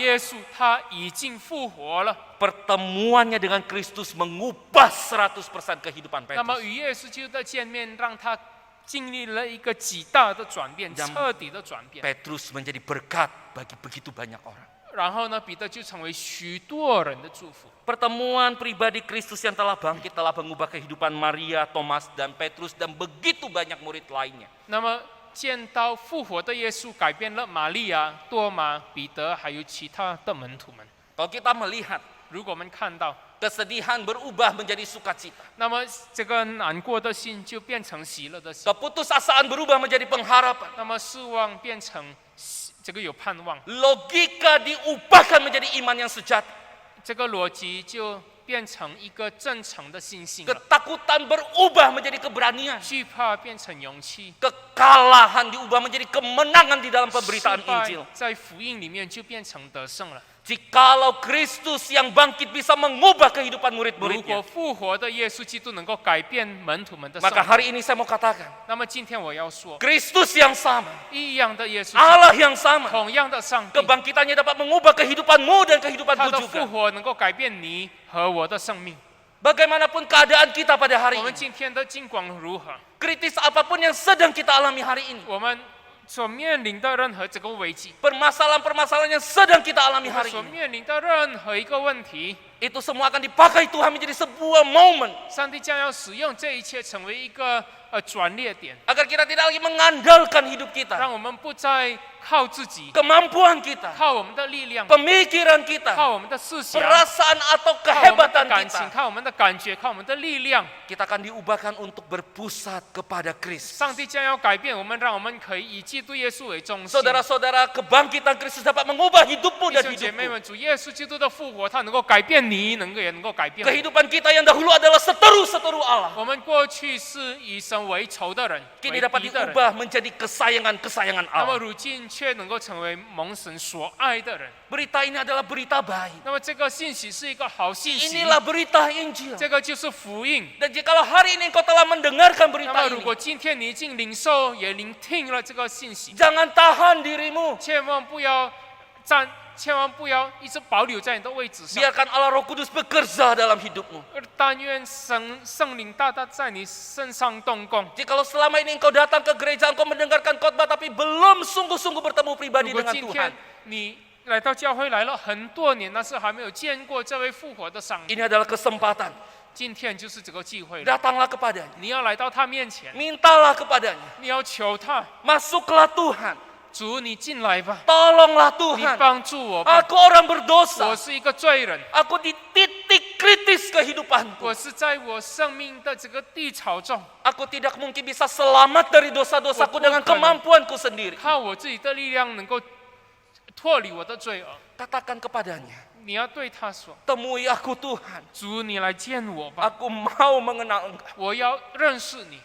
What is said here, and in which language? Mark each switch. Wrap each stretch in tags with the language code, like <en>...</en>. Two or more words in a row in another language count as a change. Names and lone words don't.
<zh>耶稣他已经复活了。</zh> <id>Pertemuannya dengan Kristus mengubah 100% kehidupan</id> <zh>那么</zh> <id>Petrus.</id> <zh>与耶稣基督的见面，让他经历了一个极大的转变，彻底的转变。</zh> <id>Petrus menjadi berkat bagi begitu banyak orang.</id> <zh>然后呢，彼得就成为许多人的祝福。</zh> <id>Pertemuan pribadi Kristus yang telah bangkit telah mengubah kehidupan Maria, Thomas, dan Petrus dan begitu banyak murid lainnya.</id> <zh>那么见到复活的耶稣，改变了玛利亚、多马、彼得还有其他的门徒们。</zh> <id>Kalau kita melihat</id> <zh>如果我们看到，</zh> <id>kesedihan berubah menjadi sukacita,</id> <zh>那么这个难过的心就变成喜乐的心，</zh> <id>keputusasaan berubah menjadi pengharapan,</id> <zh>那么失望变成这个有盼望，</zh> <id>logika diubahkan menjadi iman yang sejati,</id> <zh>这个逻辑就变成一个真诚的信心了，</zh> <id>ketakutan berubah menjadi keberanian,</id> <zh>惧怕变成勇气，</zh> <id>kekalahan diubah menjadi kemenangan di dalam</id> <zh>失</zh> <id>pemberitaan</id> <zh>败</zh> <id>Injil.</id> <zh>在福音里面就变成得胜了。</zh> <id>Jikalau Kristus yang bangkit bisa mengubah kehidupan</id> <zh>如果</zh> <id>murid-muridnya,</id> <zh>复活的耶稣基督能够改变门徒们的生</zh> <id>maka</id> <zh>命，</zh> <id>hari ini saya mau katakan,</id> <zh>那么今天我要说，</zh> <id>Kristus yang sama,</id> <zh>一样的耶稣基督，</zh> <id>Allah yang sama,</id> <zh>同样的上帝，</zh> <id>kebangkitannya dapat mengubah kehidupanmu dan</id> <zh>他</zh> <id>kehidupanku</id> <zh>的复</zh> <id>juga.</id> <zh>活能够改变你和我的生命。</zh> <id>Bagaimanapun keadaan kita pada hari</id> <zh>我们</zh> <id>ini,</id> <zh>今天的境况如何？</zh> <id>kritis apapun yang sedang kita alami hari ini,</id> <zh>我们所面临的任何这个危机，</zh> <id>permasalahan-permasalahan yang sedang kita</id> <zh>我</zh> <id>alami</id> <zh>们</zh> <id>hari</id> <zh>所</zh> <id>ini,</id> <zh>面临的任何一个问题，</zh> <id>itu semua akan dipakai Tuhan menjadi sebuah momen</id> <zh>上帝将要使用这一切成为一个转捩点，</zh> <id>agar kita tidak lagi mengandalkan hidup kita,</id> <zh>让我们不再靠自己，</zh> <id>kemampuan kita,</id> <zh>靠我们的力量，</zh> <id>pemikiran kita,</id> <zh>靠我们的思想，</zh> <id>perasaan atau</id> <zh>靠我们的</zh> <id>kehebatan</id> <zh>感情，</zh> <id>kita.</id> <zh>靠我们的感觉，靠我们的力量。</zh> <id>Kita akan diubahkan untuk berpusat kepada Kristus.</id> <zh>上帝将要改变我们，让我们可以以基督耶稣为中心。</zh> <id>Saudara-saudara, kebangkitan Kristus dapat mengubah hidupmu</id> <zh>弟</zh> <id>dan</id> <zh>兄姐妹</zh> <id>hidupku.</id> <zh>们，主耶稣基督的复活，他能够改变你，也能够改变我。</zh> <id>Kehidupan kita yang dahulu adalah seteru-seteru Allah,</id> <zh>我们过去是以神为仇的人，</zh> <id>kini</id> <zh>为</zh> <id>dapat</id> <zh>敌的人，</zh> <id>diubah menjadi kesayangan-kesayangan</id> <zh>那么</zh> <id>Allah.</id> <zh>如今却能够成为蒙神所爱的人。</zh> <id>Berita ini adalah berita baik.</id> <zh>那么这个信息是一个好信息，</zh> <id>Inilah berita Injil.</id> <zh>这个就是福音。</zh> <id>Dan jikalau hari ini engkau telah mendengarkan</id> <zh>那</zh> <id>berita</id> <zh>么如</zh> <id>ini,</id> <zh>果今天你已经领受也聆听了这个信息，</zh> <id>jangan tahan dirimu.</id> <zh>千万不要一直保留在你的位置上。</zh> <id>Biarkan Allah Roh Kudus bekerja dalam hidupmu.</id> <zh>但愿圣灵大大在你身上动工。</zh> <id>Jikalau selama ini engkau datang ke gereja, engkau mendengarkan khotbah tapi belum sungguh-sungguh bertemu pribadi</id> <zh>如果</zh> <id>dengan</id> <zh>今</zh> <id>Tuhan,</id> <zh>天你来到教会来了很多年，但是还没有见过这位复活的上帝，</zh> <id>ini adalah kesempatan.</id> <zh>今天就是这个机会了，</zh> <id>Datanglah kepadanya.</id> <zh>你要来到他面前，</zh> <id>Mintalah kepadanya.</id> <zh>你要求他，</zh> <id>Masuklah Tuhan.</id> <zh>主你进来吧，</zh> <id>Tolonglah</id> <zh>你</zh> <id>Tuhan.</id> <zh>帮助我吧，</zh> <id>Aku orang</id> <zh>我</zh> <id>berdosa.</id> <zh>是一个罪人，</zh> <id>Aku di titik kritis kehidupanku.</id> <zh>我是在我生命的这个低潮中，</zh> <id>Aku tidak mungkin bisa selamat dari dosa-dosaku dengan kemampuanku sendiri.</id> <zh>靠我自己的力量能够脱离我的罪恶。</zh> <id>Katakan kepadanya,</id> <zh>你要对他说</zh> <id>temui aku Tuhan.</id> <zh>主，你来见我吧，</zh> <id>Aku mau mengenal Engkau.</id> <zh>我要认识你。</zh>